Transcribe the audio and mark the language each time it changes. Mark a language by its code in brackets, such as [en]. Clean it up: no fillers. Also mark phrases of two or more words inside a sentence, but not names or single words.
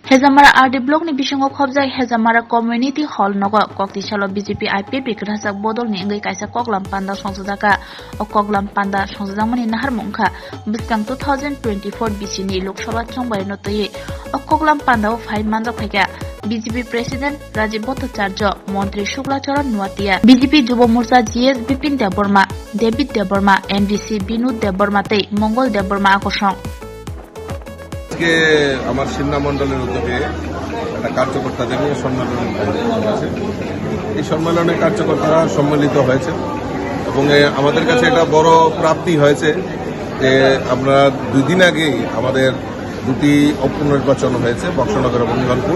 [trp] Hezamara RD Block ni bisingo khobjak Hezamara Community Hall nogo Koktisalo BJP IPP Krasak Bodol ni ngai kaisa Koklam Panda Songsajaka o Koklam Panda Songsajamani nahar mungkha biskang 2024 BC ni Lok Sabha chongbai notoi o Koklam Panda o phai manjak phaika BJP President Rajiv Bhattacharya Mantri Shukla Charan Nuatia BJP Jubo Morcha GS Bipin Deborma David Deborma NDC Binod Deborma tei Mongol Deborma আকর্ষণ [bn] আজকে আমার সিন্না মণ্ডলের উদ্যোগে একটা কার্যকর্তাদের নিয়ে সম্মেলন হয়েছে। এই সম্মেলনে কার্যকর্তারা সম্মিলিত হয়েছে এবং আমাদের কাছে একটা বড় প্রাপ্তি হয়েছে যে আমরা 2 দিন আগেই আমাদের দুটি উপনির্বাচন হয়েছে বক্সনগর এবং ধনপুর।